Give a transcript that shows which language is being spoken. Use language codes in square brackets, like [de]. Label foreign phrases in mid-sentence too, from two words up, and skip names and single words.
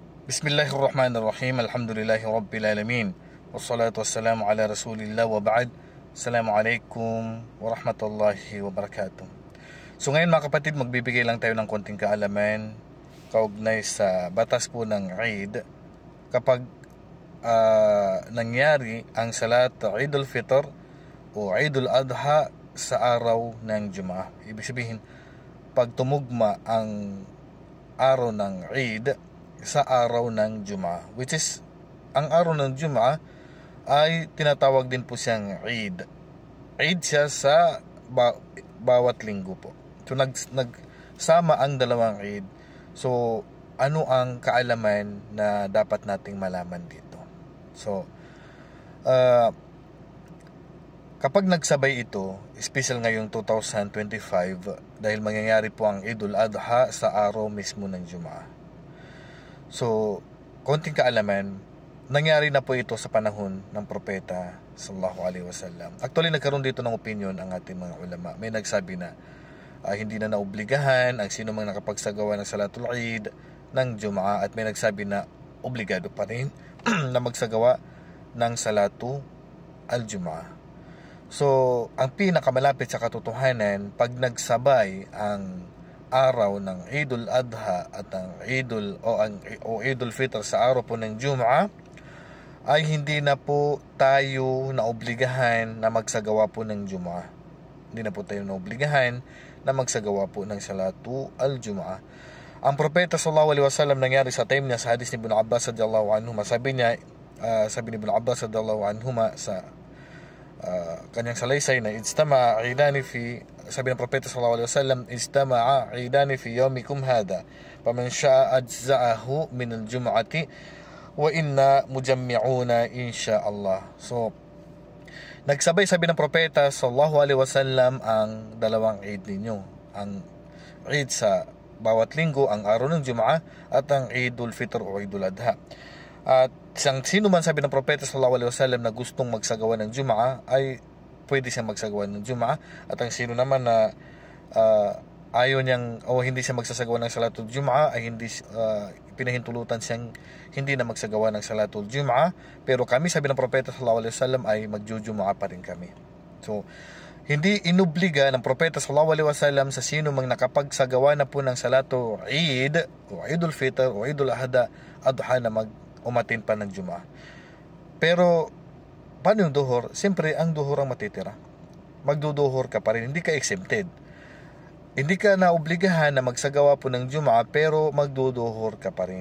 [ar] بسم الله الرحمن الرحيم. الحمد لله رب العالمين. والصلاة والسلام على رسول الله وبعد. السلام عليكم ورحمة الله وبركاته. [tl] So ngayon mga kapatid, magbibigay lang tayo ng konting kaalaman kaugnay sa batas po ng Eid. Kapag nangyari ang salat Eidul Fitr o Eidul Adha sa araw ng Jum'ah. Ibig sabihin, pag tumugma ang araw ng Eid sa araw ng Jum'ah, [en] which is [tl] ang araw ng Jum'ah ay tinatawag din po siyang Eid. Eid siya sa bawat linggo po. So nagsama ang dalawang Eid. So ano ang kaalaman na dapat nating malaman dito? So kapag nagsabay ito, special ngayong 2025 dahil mangyayari po ang Eidul Adha sa araw mismo ng Jum'ah. So, konting kaalaman, nangyari na po ito sa panahon ng propeta [ar] صلى الله عليه وسلم. [tl] Actually, nagkaroon dito ng opinion ang ating mga ulama. May nagsabi na hindi na naobligahan ang sino mang nakapagsagawa ng [ar] صلاة العيد [tl] ng Jum'ah, at may nagsabi na obligado pa rin na magsagawa ng [ar] صلاة الجمعة. [tl] So, ang pinakamalapit sa katotohanan, pag nagsabay ang araw ng Eidul Adha at ang Eidul Fitr sa araw po ng Jum'ah, ay hindi na po tayo naobligahan na magsagawa po ng Jum'ah. Hindi na po tayo naobligahan na magsagawa po ng [ar] صلاة الجمعة. [tl] Ang propeta [ar] صلى الله عليه وسلم, [tl] nangyari sa time niya sa hadis ni Ibn Abbas [ar] رضي الله عنه, [tl] sabi ni Ibn Abbas [ar] رضي الله عنه [tl] sa kanyang salaysay na sabi ng propeta [ar] صلى الله عليه وسلم, اجتمع عيدان في يومكم هذا فمن شاء أجزأه من الجمعة وإنا مجمعون إن شاء الله. [tl] So nagsabay, sabi ng propeta [ar] صلى الله عليه وسلم, [tl] ang dalawang Eid ninyo, ang Eid sa bawat linggo, ang araw ng Jum'ah, at ang Eidul Fitr o Eidul Adha. At sino man, sabi ng propeta [ar] صلى الله عليه وسلم, [tl] na gustong magsagawa ng Jum'ah ay pwede siyang magsagawa ng Jum'ah, at ang sino naman na ayaw niyang o hindi siya magsasagawa ng [ar] صلاة الجمعة [tl] ay hindi pinahintulutan siyang hindi na magsagawa ng [ar] صلاة الجمعة. [tl] Pero kami, sabi ng propeta [ar] صلى الله عليه وسلم, [tl] ay magjujum'ah pa rin kami. So hindi inobliga ng propeta [ar] صلى الله عليه وسلم [tl] sa sino mang nakapagsagawa na po ng Salatu Eid o Eidul Fitr o Eidul Adha na umatin pa ng Jum'ah. Pero paano yung duhur? Siyempre, ang duhur ang matitira. Magduduhur ka pa rin. Hindi ka exempted. Hindi ka naobligahan na magsagawa po ng Jum'ah, pero magduduhur ka pa rin.